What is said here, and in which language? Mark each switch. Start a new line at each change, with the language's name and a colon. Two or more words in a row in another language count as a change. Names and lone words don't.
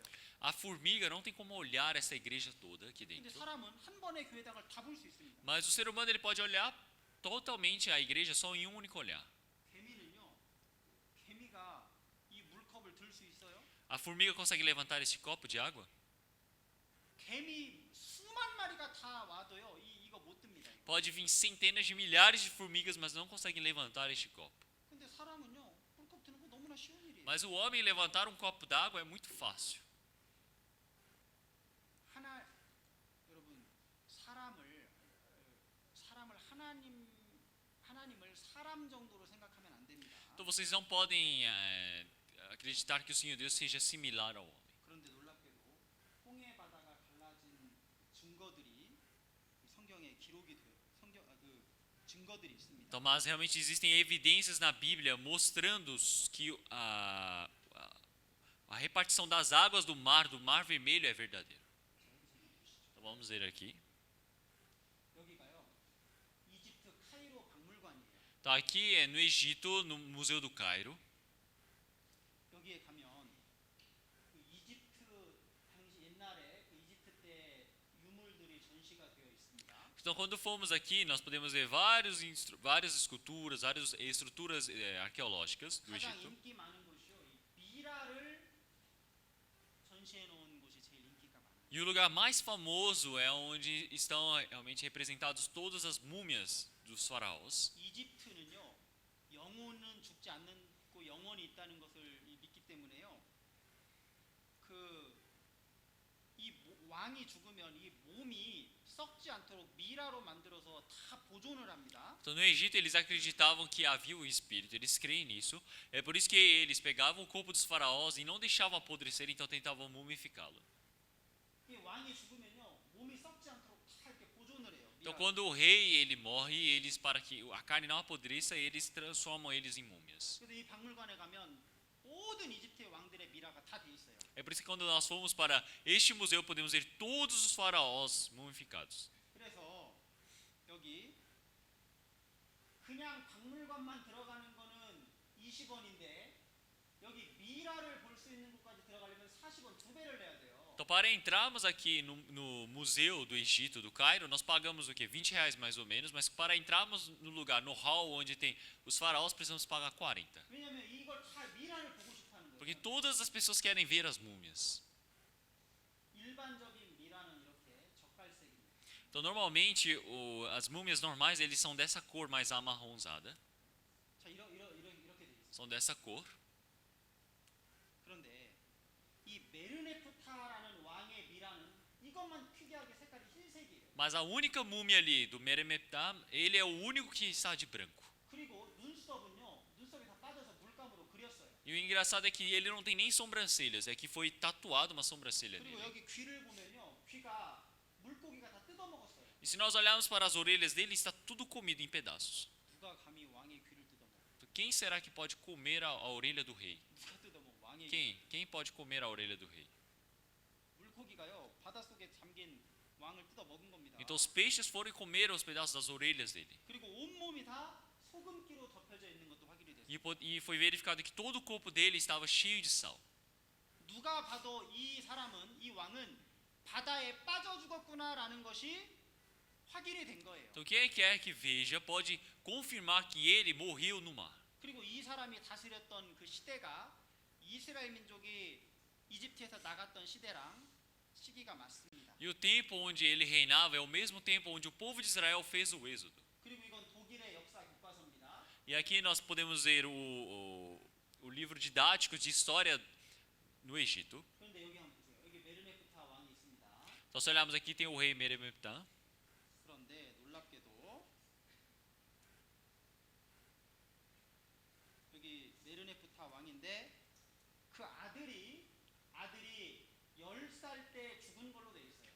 Portuguese: A formiga não tem como olhar essa igreja toda aqui
Korean: 근데
Portuguese: dentro.
Korean: 사람은 한 번의 교회당을 다 볼 수 있습니다.
Portuguese: Mas o ser humano ele pode olhar totalmente a igreja só em um único olhar.
Korean: 개미는요. 개미가 이 물컵을 들 수 있어요?
Portuguese: A formiga consegue levantar este copo de água?
Korean: 개미 수만 마리가 다 와도요. 이거 못 듭니다. 이거.
Portuguese: Pode vir centenas de milhares de formigas, mas não conseguem levantar este copo.
Korean: 근데 사람은요. 물컵 드는 거 너무나 쉬운 일이에요.
Portuguese: Mas o homem levantar um copo d'água é muito fácil.
Korean: 여러분 사람을 하나님을 사람 정도로 생각하면 안 됩니다.
Portuguese: Então vocês não podem acreditar que o Senhor Deus seja similar ao homem.
Korean: 그런데 놀랍게도 홍해 바다가 갈라진 증거들이 성경에 기록이 돼요. 증거들이 있습니다.
Portuguese: Então, mas realmente existem evidências na Bíblia mostrando que a repartição das águas do Mar Vermelho é verdadeira. Então vamos ver aqui.
Korean: 여기가요. 이집트 카이로 박물관이에요.
Portuguese: Então aqui é no Egito, no Museu do Cairo.
Korean: 여기에 가면 그 이집트 당시 옛날에 그 이집트 때 유물들이 전시가 되어 있습니다.
Portuguese: Então quando formos aqui, nós podemos ver várias esculturas, várias estruturas arqueológicas do
Korean: 가장
Portuguese: Egito.
Korean: 인기 많은 곳이요. 이 미라를 전시해 놓은 곳이 제일 인기가 많아요.
Portuguese: E o lugar mais famoso é onde estão realmente representados todas as múmias dos faraós.
Korean: 이집트는요. 영혼은 죽지 않고 영혼이 있다는 것을 믿기 때문에요. 이 왕이 죽으면 이 몸이 썩지 않도록 미라로 만들어서 다 보존을 합니다.
Portuguese: Então no Egito eles acreditavam que havia o espírito, eles creem nisso. É por isso que eles pegavam o corpo dos faraós e não deixavam apodrecer, então tentavam mumificá-lo.
Korean: 이 왕이 죽으면요. 몸이 썩지 않도록 다 이렇게 보존을 해요.
Portuguese: Então
Korean: 미라로.
Portuguese: quando o rei ele morre, eles para que a carne não apodreça, eles transformam eles em múmias.
Korean: 그래서 이 박물관에 가면 모든 이집트의 왕들의 미라가 다 돼 있어요.
Portuguese: É por isso que quando nós formos para este museu podemos ver todos os faraós mumificados.
Korean: 그래서 여기 그냥 박물관만 들어가는 거는 20원인데 여기 미라를 볼 수 있는 곳까지 들어가려면 40원 2배를 내야 돼요.
Portuguese: Então para entrarmos aqui no museu do Egito, do Cairo, nós pagamos o quê? R$20 mais ou menos, mas para entrarmos no lugar, no hall onde tem os faraós, precisamos pagar 40.
Korean: 왜냐면 이걸 다 미라를 보고 싶어 하는 거예요.
Portuguese: Porque todas as pessoas querem ver as múmias.
Korean: 일반적인 미라는 이렇게 젓갈색입니다.
Portuguese: Então normalmente as múmias normais eles são dessa cor mais amarronzada,
Korean: 자, 이렇게 돼 있어요.
Portuguese: são dessa cor.
Korean: 그런데 이 메르네프타라는 왕의 미라는 이것만 특이하게 색깔이 흰색이에요.
Portuguese: Mas a única múmia ali do Meremeptah, ele é o único que está de branco.
Korean: 그리고 눈썹이 다 빠져서 물감으로 그렸어요.
Portuguese: E o engraçado é que ele não tem nem sobrancelhas, é que foi tatuado uma sobrancelha
Korean: 그리고
Portuguese: nele.
Korean: 여기 귀를 보면요, 귀가 물고기가 다 뜯어먹었어요.
Portuguese: E se nós olharmos para as orelhas dele, está tudo comido em pedaços.
Korean: 누가 감히 왕의 귀를 뜯어먹어?
Portuguese: Então, quem será que pode comer a orelha do rei?
Korean: 누가 뜯어먹어? 왕의 귀.
Portuguese: Quem pode comer a orelha do rei?
Korean: 물고기가요, 바닷속에 잠긴 왕을 뜯어먹은 겁니다.
Portuguese: Então os peixes foram e comeram os pedaços das orelhas dele.
Korean: 그리고 온몸이 다 소금기로 덮여져 있는 것도 확인이 됐어요.
Portuguese: E foi verificado que todo o corpo dele estava cheio de sal.
Korean: 누가 봐도 이 왕은 바다에 빠져 죽었구나라는 것이 확인이 된 거예요.
Portuguese: Então quem quer que veja pode confirmar que ele morreu no mar.
Korean: 그리고 이 사람이 다스렸던 그 시대가 이스라엘 민족이 이집트에서 나갔던 시기가 맞습니다.
Portuguese: E o tempo onde ele reinava é o mesmo tempo onde o povo de Israel fez o êxodo.
Korean: 그리고 이건 독일의 역사 교과서입니다.
Portuguese: E aqui nós podemos ver o livro didático de história no Egito.
Korean: 그런데 여기 한번 보세요. 여기 메르네프타 왕이 있습니다.
Portuguese: Então se olharmos aqui tem o rei Meremeptah.
Korean: 그런데 놀랍게도 여기 메르네프타 왕인데 그 아들이 10살 때 죽은 걸로 돼 있어요.